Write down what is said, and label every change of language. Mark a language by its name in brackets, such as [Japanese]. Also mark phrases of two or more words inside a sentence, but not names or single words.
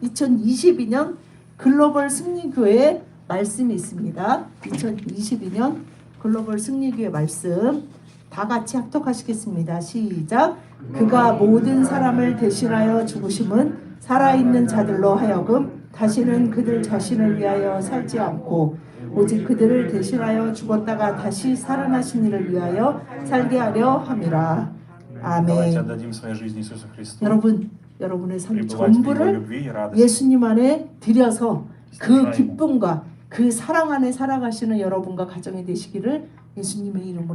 [Korean] 2022년 글로벌 승리교회 말씀이 있습니다. 2022년 글로벌 승리교회 말씀 다 같이 합독하시겠습니다. 시작. 그가 모든 사람을 대신하여 죽으심은 살아있는 자들로 하여금 다시는 그들 자신을 위하여 살지 않고 오직 그들을 대신하여 죽었다가 다시 살아나신 이를 위하여 살게 하려 함이라. [Russian] Давайте [Korean] 아멘. [Russian] отдадим своей жизни Иисусу Христу. [Korean] 여러분의 삶 [Russian] Пребывать в Его [Korean] 전부를 [Russian] любви и радости. [Korean] 예수님 안에 드려서 그 기쁨과 그 사랑 안에 살아가시는 여러분과 가정이 되시기를 예수님의 이름으로